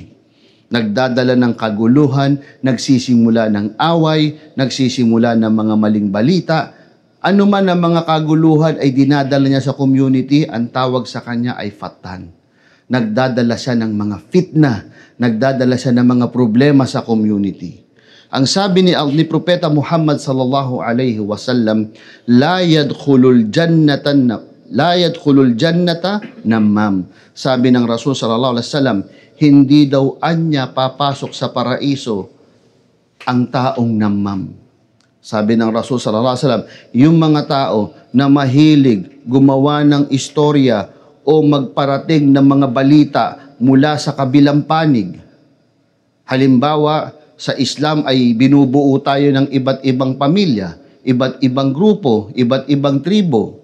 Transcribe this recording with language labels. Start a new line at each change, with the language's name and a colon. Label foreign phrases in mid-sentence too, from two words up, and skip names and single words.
Filipino: Nagdadala ng kaguluhan, nagsisimula ng away, nagsisimula ng mga maling balita. Ano man ang mga kaguluhan ay dinadala niya sa community, ang tawag sa kanya ay fattan. Nagdadala siya ng mga fitna, nagdadala siya ng mga problema sa community. Ang sabi ni Propeta Muhammad
Arabic: صلى الله عليه وسلم لا يدخل الجنة نمام.
Filipino: Sabi ng Rasul
Arabic: صلى الله عليه وسلم,
Filipino: hindi daw anya papasok sa paraiso ang taong nammam. Sabi ng Rasul
Arabic: صلى الله عليه وسلم,
Filipino: yung mga tao na mahilig gumawa ng istorya o magparating ng mga balita mula sa kabilang panig. Halimbawa, sa Islam ay binubuo tayo ng iba't ibang pamilya, iba't ibang grupo, iba't ibang tribo.